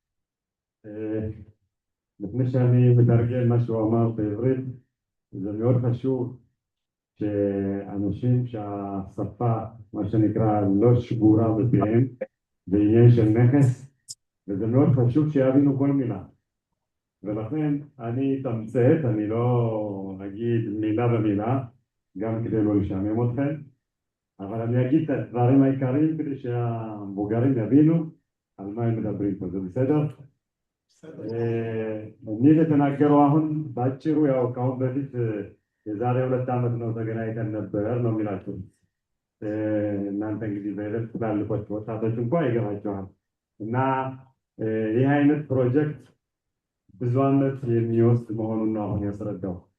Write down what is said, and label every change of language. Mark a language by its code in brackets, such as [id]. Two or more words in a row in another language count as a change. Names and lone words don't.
[he] לפני שאני מתרגל מה שהוא אמר בעברית, זה מאוד חשוב שאנשים שהשפה, מה שנקרא, לא שגורה בפיהם בעניין של נכס, וזה מאוד חשוב שיבינו כל מילה. ולכן אני אתמצת, אני לא אגיד מילה במילה, גם כדי לא לשעמם אתכם, אבל אני אגיד את הדברים העיקריים כדי שהמבוגרים יבינו על מה הם מדברים פה. זה בסדר? [am] እኔ የተናገረው አሁን ባጭሩ ያው ካሁን በፊት የዛሬ 2 ዓመት ነው ተገናኝተን ነበር ነው የሚላችሁ። እናንተ እንግዲህ በሌላ ትላልቆች ወጣቶች እንኳን ይገባቸዋል። እና ይህ አይነት ፕሮጀክት ብዙ ዓመት የሚወስድ መሆኑን ነው አሁን ያስረዳው።